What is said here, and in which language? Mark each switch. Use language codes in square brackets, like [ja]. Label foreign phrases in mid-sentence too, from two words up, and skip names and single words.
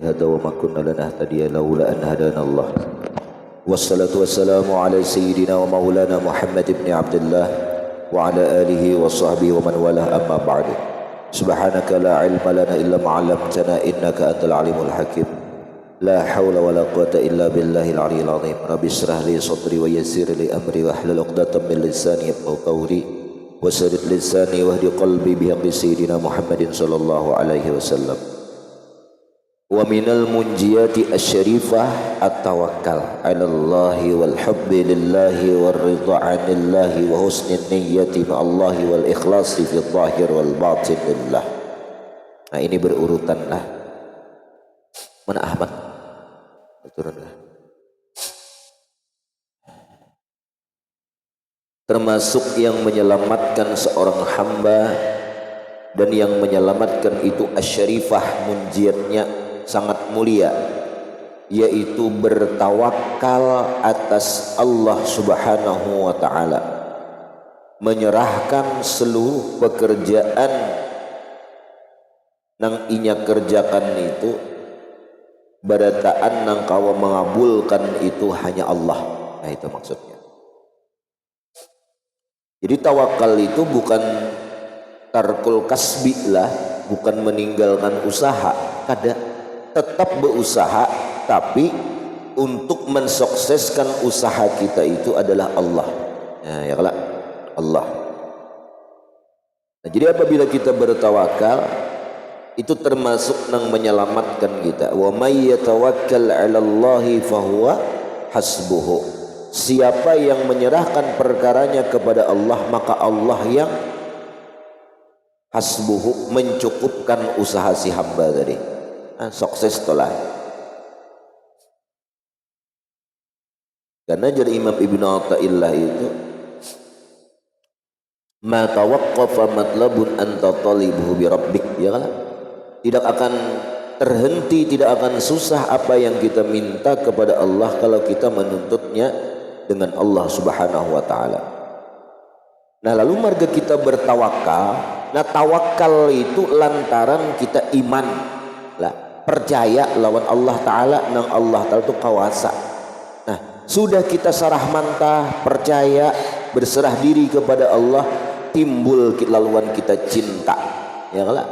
[ar] هدى وما كنا لنهتدي لولا أن هدانا الله والصلاة والسلام على سيدنا ومولانا محمد بن عبد الله وعلى آله وصحبه ومن والاه أما بعد سبحانك لا علم لنا إلا ما علمتنا إنك أنت العليم الحكيم لا حول ولا قوة إلا بالله العلي العظيم رب اشرح لي صدري ويسر لي أمري واحلل عقدة من لساني يفقهوا قولي وسدد لساني واهد قلبي بحق سيدنا محمد صلى الله عليه وسلم. ومن المنجيات الشريفة التوكل على الله والحب لله والرضا عن الله وحسن النية مع الله والإخلاص في الظاهر والباطن لله. [id] Nah ini berurutan lah. Mana Ahmad? Turunlah. Termasuk yang menyelamatkan seorang hamba dan yang menyelamatkan itu asy-syarifah, munjiyatnya sangat mulia, yaitu bertawakal atas Allah [ar] سبحانه وتعالى, [id] menyerahkan seluruh pekerjaan [bjn] nang inya kerjakan itu barataan nang kawa mengabulkan itu hanya Allah. [id] Nah itu maksudnya. Jadi tawakal itu bukan [ar] ترك الكسب [id] lah, bukan meninggalkan usaha, kada, tetap berusaha, tapi untuk mensukseskan usaha kita itu adalah Allah. Nah, ya kalau Allah. Nah, jadi apabila kita bertawakal itu termasuk yang menyelamatkan kita. [ar] ومن يتوكل على الله فهو حسبه. [id] Siapa yang menyerahkan perkaranya kepada Allah, maka Allah yang hasbuhu, mencukupkan usaha si hamba tadi. Sukses tolah. Karena jadi Imam Ibn Athaillah itu [ar] ما توقف مطلب أنت طالبه بربك, [id] ya kan? Tidak akan terhenti, tidak akan susah apa yang kita minta kepada Allah kalau kita menuntutnya dengan Allah [ar] سبحانه وتعالى. [id] Nah lalu marga kita bertawakal. [bjn] Nah tawakal itu lantaran kita iman lah, percaya lawan Allah Ta'ala, nang Allah Ta'ala itu kawasa. Nah sudah kita sarah mantah, percaya, berserah diri kepada Allah, timbul laluan kita cinta, ya kan?